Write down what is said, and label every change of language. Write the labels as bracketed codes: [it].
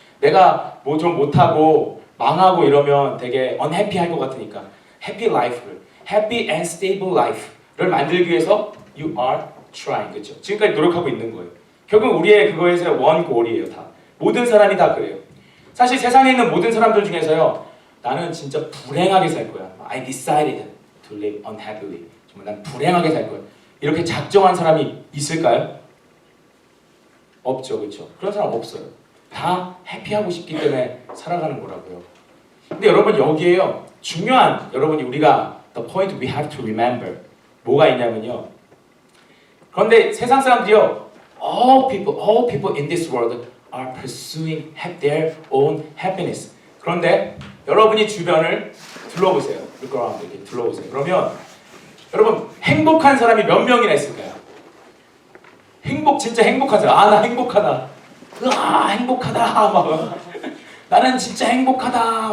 [ko] 내가 뭐 좀 못하고 망하고 이러면 되게 unhappy 할 것 같으니까 happy life를 [en] happy and stable life를 [ko] 만들기 위해서 [en] you are trying, [ko] 그렇죠? 지금까지 노력하고 있는 거예요. 결국 우리의 그거에서 원 골이에요. 다 모든 사람이 다 그래요. 사실 세상에 있는 모든 사람들 중에서요 나는 진짜 불행하게 살 거야. [en] I decided to live unhappily. [ko] 정말 난 불행하게 살 거야. 이렇게 작정한 사람이 있을까요? 없죠, 그렇죠? 그런 사람 없어요. 다 해피하고 싶기 때문에 살아가는 거라고요. 근데 여러분 여기에요 중요한 여러분이 우리가 [en] the point we have to remember [ko] 뭐가 있냐면요. 그런데 세상 사람들이요 [en] all people in this world are pursuing their own happiness. [ko] 그런데 여러분이 주변을 둘러보세요. [en] Look around, [ko] 이렇게 둘러보세요. 그러면 여러분 행복한 사람이 몇 명이나 있을까요? 진짜 행복한 사람. 나 행복하다. 행복하다. 막 나는 진짜 행복하다.